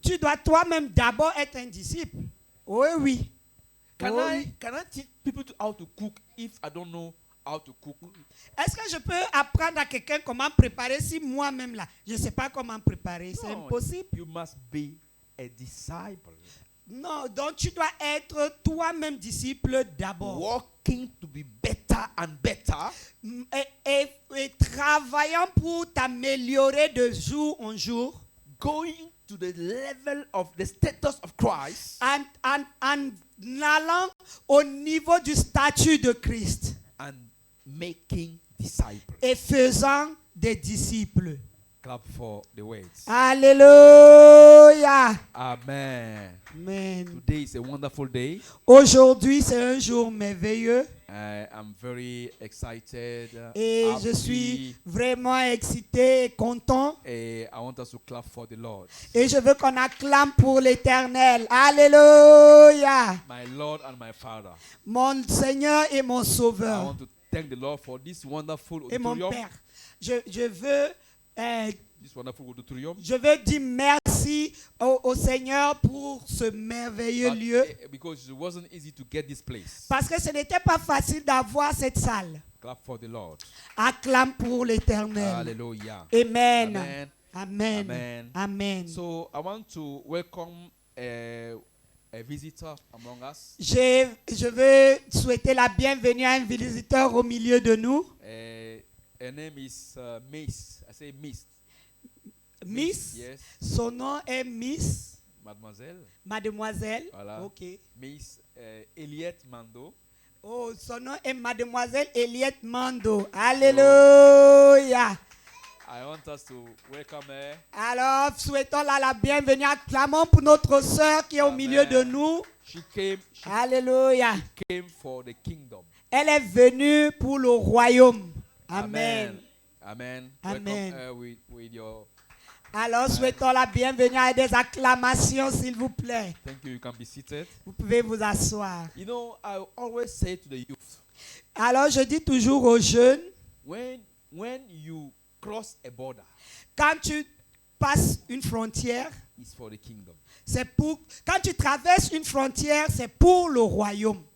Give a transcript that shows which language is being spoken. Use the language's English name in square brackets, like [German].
[French] tu dois toi-même d'abord être un disciple. Oui, oui. [English] Can [French] Oui. [English] I teach people how to cook if I don't know how to cook? [French] Est-ce que je peux apprendre à quelqu'un comment préparer si moi-même là, je ne sais pas comment préparer? C'est [English] No, impossible. You must be a disciple. [French] Non, donc tu dois être toi-même disciple d'abord. [English] Working to be better and better. [French] Et travaillant pour t'améliorer de jour en jour. [English] Going to the level of the status of Christ. [French] En allant au niveau du statut de Christ. [English] And making disciples. [French] Et faisant des disciples. [English] Clap for the words. [French] Alléluia. Amen. Amen. [English] Today is a wonderful day. [French] Aujourd'hui, c'est un jour merveilleux. [English] I'm very excited. [French] Et [English] happy, [French] je suis vraiment excité et content. [English] I want us to clap for the Lord. [French] Et je veux qu'on acclame pour l'Éternel. Alléluia. [English] My Lord and my Father. [French] Mon Seigneur et mon [English] I [French] Sauveur. [English] want to thank the Lord for this wonderful [French] Et mon [English] auditorium. [French] Père. Je veux [English] This wonderful auditorium. [French] Je veux dire merci au Seigneur pour ce merveilleux lieu. [English] Because it wasn't easy to get this place. [French] Parce que ce n'était pas facile d'avoir cette salle. [English] Clap for the Lord. [French] Acclame pour l'Éternel. [English] Hallelujah. Amen. Amen. Amen. Amen. Amen. So I want to welcome a visitor among us. [French] Je veux souhaiter la bienvenue à un visiteur au milieu de nous. [English] Her name is Miss. I say Miss. Miss. Yes. [French] Son nom est Miss. Mademoiselle. Mademoiselle. Voilà. Ok. [English] Miss Eliette Mando. [French] Oh, son nom est Mademoiselle Eliette Mando. Alléluia. [English] I want us to welcome her. [French] Alors, souhaitons-la la bienvenue. Acclamons pour notre sœur qui est au Amen. milieu de nous. [English] She [French] Alléluia. [English] came for the kingdom. [French] Elle est venue pour le royaume. Amen. Amen. Amen. [English] Welcome her with your. [French] Alors, souhaitons la bienvenue avec des acclamations, s'il vous plaît. [English] Thank you. You can be seated. [French] Vous pouvez vous asseoir. [English] You know, I always say to the youth, [French] Alors, je dis toujours aux jeunes, [English] when you cross a border, [French] quand tu passes une frontière, [English] it's for the kingdom. [French] c'est pour, quand tu traverses une frontière, c'est pour le royaume.